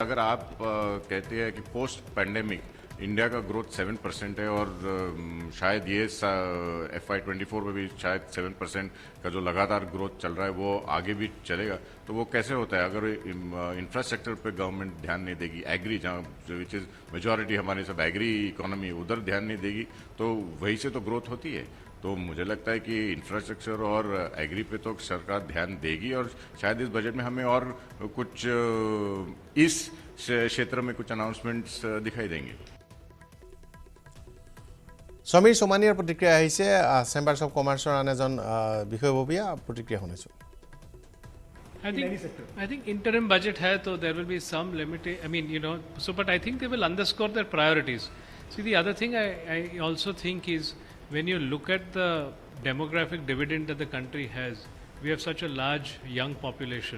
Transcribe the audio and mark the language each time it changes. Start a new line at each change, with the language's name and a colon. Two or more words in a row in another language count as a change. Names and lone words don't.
Hindi: अगर आप कहते हैं कि
English: post pandemic
Hindi: इंडिया का ग्रोथ 7% है और शायद ये FY24 में भी शायद 7% का जो लगातार ग्रोथ चल रहा है वो आगे भी चलेगा, तो वो कैसे होता है अगर इंफ्रास्ट्रक्चर पे गवर्नमेंट ध्यान नहीं देगी, एग्री जहाँ
English: which is majority
Hindi: हमारी सब
English: agri economy
Hindi: उधर ध्यान नहीं देगी, तो वहीं से तो ग्रोथ होती है। तो मुझे लगता है कि इंफ्रास्ट्रक्चर और एग्री पे तो सरकार ध्यान देगी और शायद इस बजट में हमें और कुछ इस क्षेत्र में कुछ अनाउंसमेंट्स दिखाई देंगे।
Assamese: সমীৰ সোমানিৰ প্ৰতিক্ৰিয়া আহিছে চেম্বাৰ্ছ অফ কমাৰ্চৰ আন এজন বিষয়ববীয়া প্ৰতিক্ৰিয়া শুনিছোঁ
English: I think interim budget hai, so there will be some limited. I mean, but I think they will underscore their priorities. See, the other thing I also think is when you look at the demographic dividend that the country has, we have such a large young population.